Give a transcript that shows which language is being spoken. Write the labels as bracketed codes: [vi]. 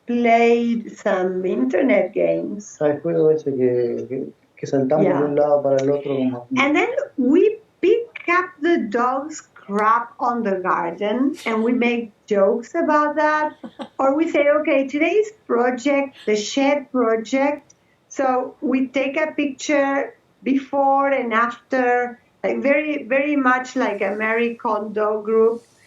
[en] played some internet games. [es] El juego ese que saltamos de un lado para el otro como... [en] And then we pick up the dog's crap on the garden and we make jokes about that. Or we say, okay, today's project, the shed project. So we take a picture before and after, like very, very much like a Marie Kondo group.